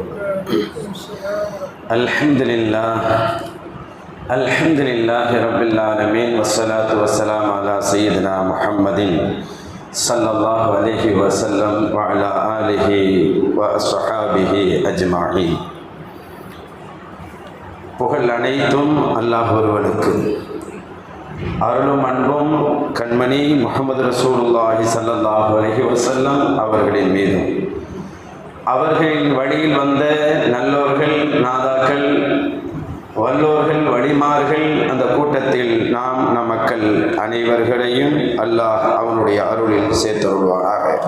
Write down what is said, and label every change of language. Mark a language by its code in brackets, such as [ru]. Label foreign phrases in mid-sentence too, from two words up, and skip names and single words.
[ar] الحمد لله رب العالمين والصلاة والسلام على سيدنا محمد صلى الله عليه وسلم وعلى آله وأصحابه أجمعين. [ta] புகழ் அனைத்தும் அல்லாஹ் ஒருவனுக்கு, அருளும் அன்பும் கண்மணி முஹம்மது [ar] رسول الله صلى الله عليه وسلم [ta] அவர்களின் மீதும், அவர்களின் வழியில் வந்த நல்லோர்கள், நாதாக்கள், வல்லோர்கள், வழிமார்கள், அந்த கூட்டத்தில் நம் மக்கள் அனைவர்களையும் அல்லாஹ் அவனுடைய அருளில் சேர்த்தருள்வானாக.